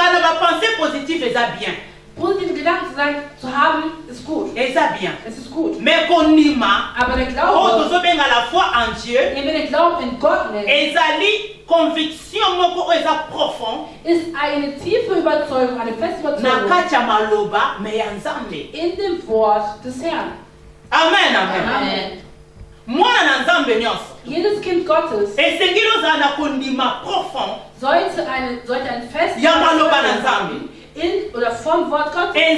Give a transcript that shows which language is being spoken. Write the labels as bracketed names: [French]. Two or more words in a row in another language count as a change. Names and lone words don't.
[German] Positive Gedanken zu haben, ist gut. Es ist gut. Aber der Glaube, den wir den Glauben in Gott nennen, [Lingala] conviction moko eza profond [German] ist eine tiefe Überzeugung, eine feste Überzeugung in dem Wort des Herrn. Amen, amen. Amen. Jedes Kind Gottes sollte ein festes in oder vom Wort Gottes.